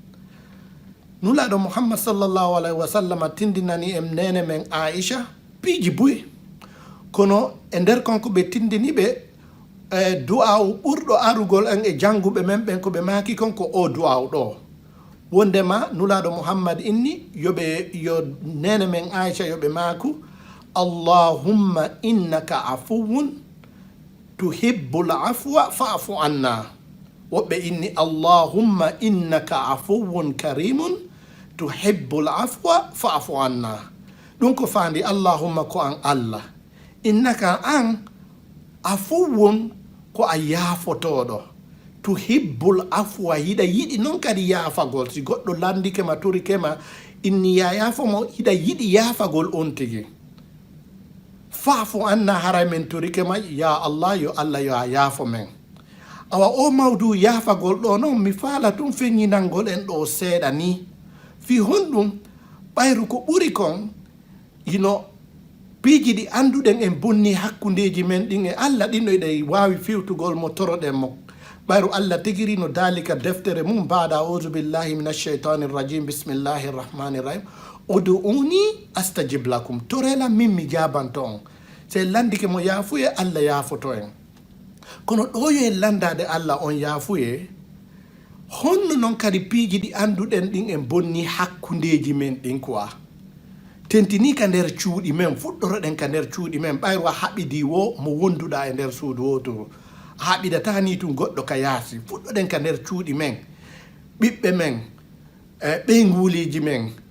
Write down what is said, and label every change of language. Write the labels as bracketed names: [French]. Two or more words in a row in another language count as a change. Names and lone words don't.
[Fula] Nulaɗo Muhammad [Arabic] صلى الله عليه وسلم [Fula] tindinani em nene men Aisha piiji buyi kono e nder konko ɓe tindini ɓe du'a ɓurɗo arugol en e janguɓe men ɓen ko ɓe maki kon ko o du'a ɗo wondema nulaɗo Muhammad inni yo nene men Aisha yoɓe maku [Arabic] اللهم إنك عفو تحب العفو فاعف عنا. [Fula] Woɓɓe inni [Arabic] اللهم إنك عفو كريم تحب العفو فاعف عنا. [Fula] Ɗum ko fandi Allahumma ko an Allah innaka an afuwun ko a yafotoɗo [Arabic] تحب العفو [Fula] hiɗa yiɗi noon kadi yaafagol si goɗɗo landike ma torike ma inni ya yaafo mo hiɗa yiɗi yaafagol on tigi [Arabic] فاعف عنا [Fula] haray men torike ma [Arabic] يا الله [Fula] yo Allah yo a yaafo men. Awa o mawdu yaafagol ɗo noon mi faala tum feññinangol en ɗo seeɗa ni fi honɗum ɓayru ko ɓuri kon yino piiji ɗi anduɗen en bonni hakkundeji men ɗin e Allah ɗin ɗo ɗe wawi fewtugol mo toroɗen mo ɓayru Allah tigiri no dalika deftere mum baɗa [Arabic] أعوذ بالله من الشيطان الرجيم بسم الله الرحمن الرحيم ادعوني أستجب لكم [Fula] torela min mi jabanto on se landike mo yaafuye Allah yaafoto en kono ɗo yo en landade Allah on yaafuye honno noon kadi piiji ɗi annduɗen ɗin en bonni hakkundeji men ɗin quoi tentini ka nder cuuɗi men fuɗɗoroɗen ka nder cuuɗi men ɓayro a haɓidi wo mo wonduɗa e nder suudu wotoro a haɓidata ni tun goɗɗo ka yaasi fuɗɗoɗen ka nder cuuɗi men ɓiɓɓe men ɓeynguliji men